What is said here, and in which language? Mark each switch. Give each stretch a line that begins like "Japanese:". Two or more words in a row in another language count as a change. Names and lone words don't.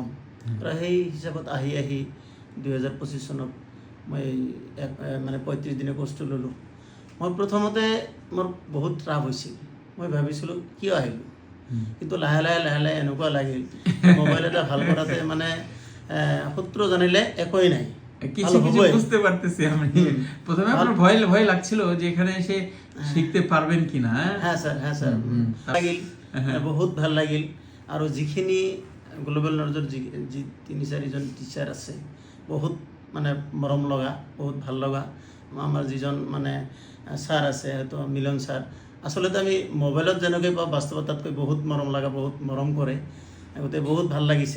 Assamese: আৰু সেই হিচাপত আহি 2025 চনত মই মানে 35 দিনৰ কোৰ্চটো ল'লোঁ। মই প্ৰথমতে মোৰ বহুত ৰাপ হৈছিল, মই ভাবিছিলোঁ কিয় আহিলোঁ, কিন্তু লাহে লাহে এনেকুৱা লাগিল মোবাইল এটা ভাল কৰাতে মানে সূত্র জানিলে একোই নাই,
Bangla: কিছু কিছু বুঝতে পারতেছি আমি। প্রথমে আপনার ভয় লাগছিল যে এখানে এসে শিখতে পারবেন কিনা।
Assamese: হ্যাঁ স্যার লাগিল, বহুত ভাল লাগিল। আৰু যিখিনি গ্ল'বেল নলেজৰ যি 3-4জন টিচাৰ আছে, বহুত মানে মৰম লগা, বহুত ভাল লগা। আমাৰ যিজন মানে ছাৰ আছে, হয়তো মিলন ছাৰ, আচলতে আমি মোবাইলত যেনেকৈ পাওঁ বাস্তৱত তাতকৈ বহুত মৰম লগা, বহুত মৰম কৰে, গতিকে বহুত ভাল লাগিছে।